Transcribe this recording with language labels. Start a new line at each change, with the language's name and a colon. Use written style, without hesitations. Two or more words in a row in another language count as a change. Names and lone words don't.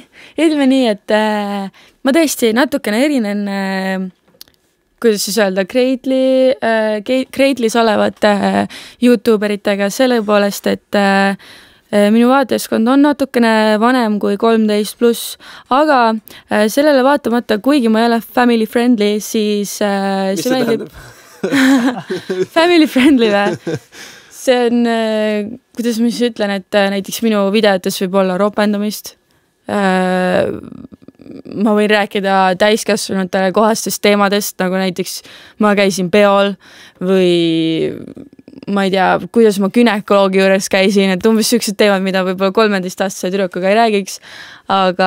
Estonian: Ütleme nii, et ma tõesti natukene erinen kuidas siis öelda, Greatly's olevate youtuberitega selle poolest, et minu vaatajaskond on natukene vanem kui 13+, aga sellele vaatamata, kuigi ma ei ole
English: family friendly,
Estonian: siis mis see tähendab?
English: Family friendly või?
Estonian: See on, kuidas ma siis ütlen, et näiteks minu videotes võib olla ropendamist, ma võin rääkida täiskasvanutele kohastest teemadest, nagu näiteks ma käisin peol või ma ei tea, kuidas ma günekoloogi juures käisin, et umbes sellised teemad, mida võib-olla 13-aastase tüdrukuga ei räägiks, aga